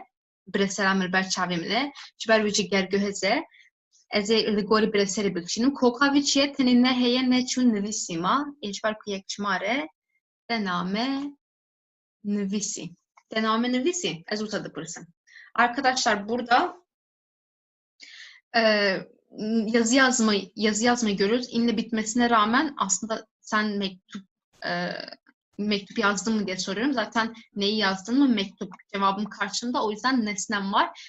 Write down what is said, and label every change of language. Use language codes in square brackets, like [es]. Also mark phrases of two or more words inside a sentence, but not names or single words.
[ku] Biresera min li ber çavê min e. Ji ber wê jî gerguheze. Ez ê li gorî bireserê bikişînim. Koka wî çi ye? Tenê ne heye ne çû nivîsîma. Ji ber ku yekçimar e. Te name nivîsî. Te name nivîsî. Ez wisa dipirsim. [tr] Arkadaşlar burada yazı yazmayı görüyoruz. İnle bitmesine rağmen aslında sen mektup yazdın mı diye soruyorum. Zaten neyi yazdın mı? Mektup cevabım karşımda. O yüzden nesnem var.